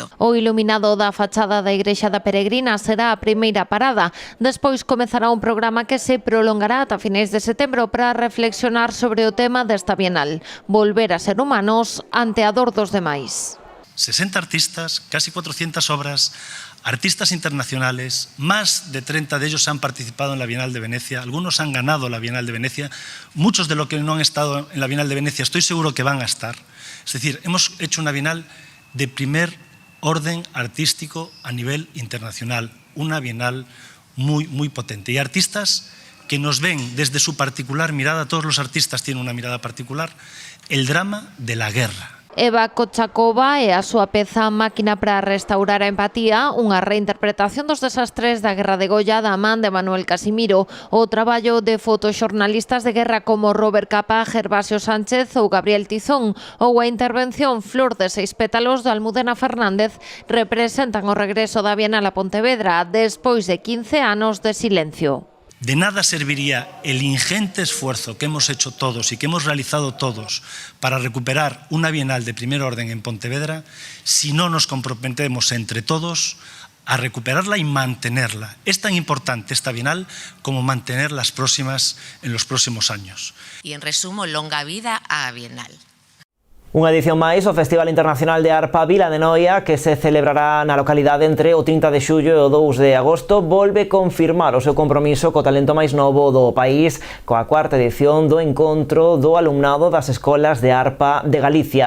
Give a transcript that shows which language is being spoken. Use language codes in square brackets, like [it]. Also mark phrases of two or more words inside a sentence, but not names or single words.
[gl] O iluminado da fachada da Igrexa da Peregrina será a primeira parada. Despois comezará un programa que se prolongará ata finais de setembro para reflexionar sobre o tema desta Bienal: volver a ser humanos ante a dor dos demais. 60 artistas, casi 400 obras, [es] artistas internacionales, más de 30 de ellos han participado en la Bienal de Venecia, algunos han ganado la Bienal de Venecia, muchos de los que no han estado en la Bienal de Venecia estoy seguro que van a estar. Es decir, hemos hecho una Bienal de primer orden artístico a nivel internacional, una Bienal muy, muy potente. Y artistas que nos ven desde su particular mirada, todos los artistas tienen una mirada particular, el drama de la guerra. Eva Kochakova e a súa peza Máquina para restaurar a empatía, unha reinterpretación dos desastres da Guerra de Goya da man de Manuel Casimiro, o traballo de fotoxornalistas de guerra como Robert Capa, Gervasio Sánchez ou Gabriel Tizón, ou a intervención Flor de 6 pétalos de Almudena Fernández, representan o regreso da Bienal a Pontevedra despois de 15 anos de silencio. De nada serviría el ingente esfuerzo que hemos hecho todos y que hemos realizado todos para recuperar una Bienal de primer orden en Pontevedra si no nos comprometemos entre todos a recuperarla y mantenerla. Es tan importante esta Bienal como mantener las próximas en los próximos años. [gl] Y en resumo, longa vida á Bienal. Unha edición máis, o Festival Internacional de Arpa Vila de Noia, que se celebrará na localidade entre o 30 de xullo e o 2 de agosto, volve confirmar o seu compromiso co talento máis novo do país, coa cuarta edición do encontro do alumnado das escolas de arpa de Galicia.